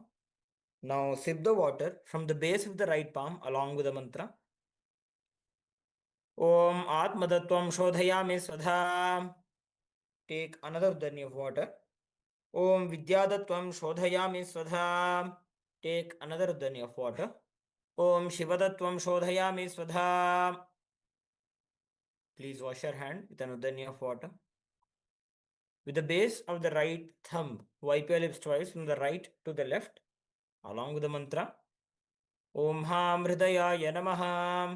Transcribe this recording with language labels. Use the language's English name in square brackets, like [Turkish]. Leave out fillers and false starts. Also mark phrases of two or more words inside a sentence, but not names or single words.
[English] Now sip the water from the base of the right palm along with the mantra. [Sanskrit] ॐ आत्मतत्त्वं शोधयामि स्वधा. [English] Take another udharni of water. [Sanskrit] ॐ विद्यातत्त्वं शोधयामि स्वधा. [English] Take another udharni of water. [Sanskrit] ॐ शिवतत्त्वं शोधयामि स्वधा. [English] Please wash your hand with an udharni of water. With the base of the right thumb, wipe your lips twice from the right to the left, along with the mantra. [Sanskrit] ॐ हं हृदयाय नमः.